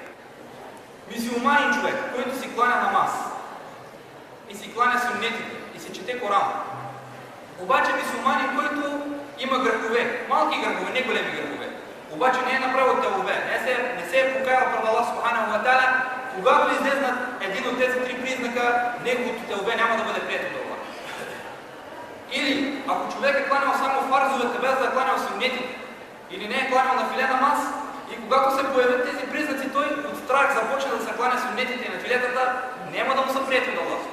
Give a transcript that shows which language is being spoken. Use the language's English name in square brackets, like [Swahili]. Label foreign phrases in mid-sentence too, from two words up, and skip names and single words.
[Bulgarian] Мюсюлманин човек, който си кланя намаз и си кланя суннетите и си чете Коран, обаче мюсюлманин, който има грехове, малки грехове, не големи грехове, обаче не е направил тълбе, не се е покаял пред Аллах [Arabic] سبحانه وتعالى, [Bulgarian] когато излезнат един от тези три признака, неговото тълбе няма да бъде прието от Аллах. Или, ако човек е кланял само фарзовете, без да е кланял суннетите, или не е кланял на филе намаз, и когато се появят тези признаци, той от страх започне да се кланя суннетите и на филетата, няма да му са приети от Аллах.